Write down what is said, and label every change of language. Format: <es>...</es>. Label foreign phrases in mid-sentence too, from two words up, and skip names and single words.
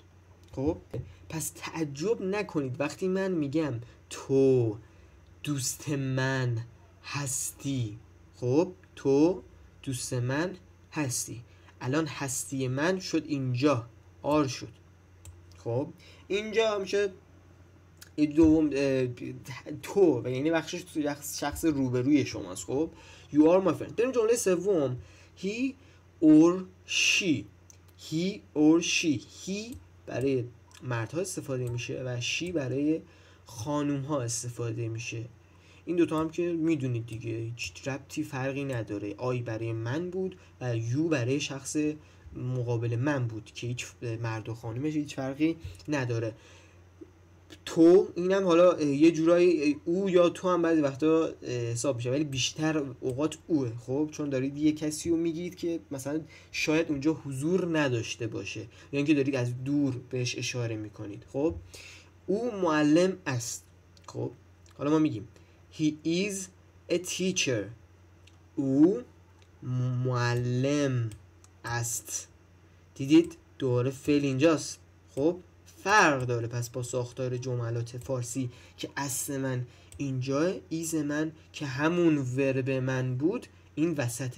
<fa>خب پس تعجب نکنید وقتی من میگم تو دوست من هستی. خب تو دوست من هستی. الان هستی من شد اینجا آر شد. خب اینجا میشه دوم تو و یعنی بخشش تو شخص روبروی شماست.</fa> <en>خب you are my friend.</en> <fa>بریم جمله سوم.</fa> <en>he or she. he or she.</en> <fa>he برای مردها استفاده میشه و she برای خانوم ها استفاده میشه. این دوتا هم که میدونید دیگه هیچ ربطی فرقی نداره. آی برای من بود و یو برای شخص مقابل من بود که هیچ مرد و خانومش هیچ فرقی نداره. تو اینم حالا یه جورایی او یا تو هم بعضی وقتا حساب میشه ولی بیشتر اوقات اوه. خب چون دارید یه کسی رو میگید که مثلا شاید اونجا حضور نداشته باشه یا اینکه دارید از دور بهش اشاره میکنید. خب او معلم است. خب حالا ما میگیم</fa> <en>he is a teacher.</en> <fa>او معلم است. دیدید دوباره فعل اینجاست. خب فرق داره پس با ساختار جملات فارسی که اصل من اینجا، ایز من که همون ورب من بود این وسطه.</fa>